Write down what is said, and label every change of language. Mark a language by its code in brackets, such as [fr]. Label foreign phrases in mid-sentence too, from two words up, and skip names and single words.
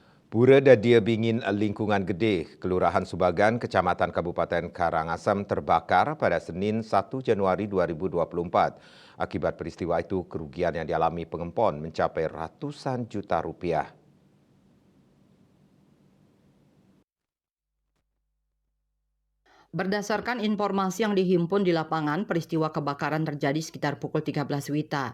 [id] Pura Dadia Bingin Lingkungan Gede, Kelurahan Subagan, Kecamatan Kabupaten Karangasem terbakar pada Senin 1 Januari 2024. Akibat peristiwa itu, kerugian yang dialami pengempon mencapai ratusan juta rupiah. Berdasarkan informasi yang dihimpun di lapangan, peristiwa kebakaran terjadi sekitar pukul 13 WITA.